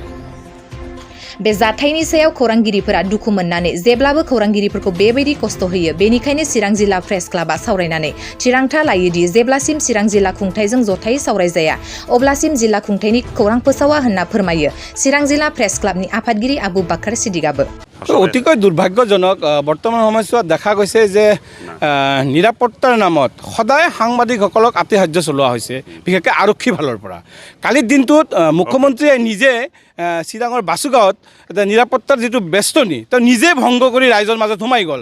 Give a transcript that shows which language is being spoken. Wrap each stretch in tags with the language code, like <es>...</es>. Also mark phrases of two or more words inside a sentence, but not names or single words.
<brx>बे जाथायनि सायाव खौरांगिरिफोरा दुखु मोननानै जेब्लाबो खौरांगिरिफोरखौ बेबायदि खस्थ' होयो, बेनिखायनो चिरां जिल्ला प्रेस क्लाबा सावरायनानै थिरांथा लायोदि जेब्लासिम चिरां जिल्ला खुंथायजों जथायै सावरायजाया अब्लासिम जिल्ला खुंथायनि खौरां फोसावा होनना फोरमायो चिरां जिल्ला प्रेस क्लाबनि आफादगिरि आबु बाक्कार सिद्दिकाबो।</brx> <as>অতিকৈ দুৰ্ভাগ্যজনক বৰ্তমান সময়ছোৱাত দেখা গৈছে যে নিৰাপত্তাৰ নামত সদায় সাংবাদিকসকলক আতিশয্য চলোৱা হৈছে, বিশেষকৈ আৰক্ষী ফালৰ পৰা। কালিৰ দিনটোত মুখ্যমন্ত্ৰীয়ে নিজে চিৰাঙৰ বাসুগাঁৱত নিৰাপত্তাৰ যিটো বেষ্টনী তেওঁ নিজে ভংগ কৰি ৰাইজৰ মাজত সোমাই গ'ল।</as>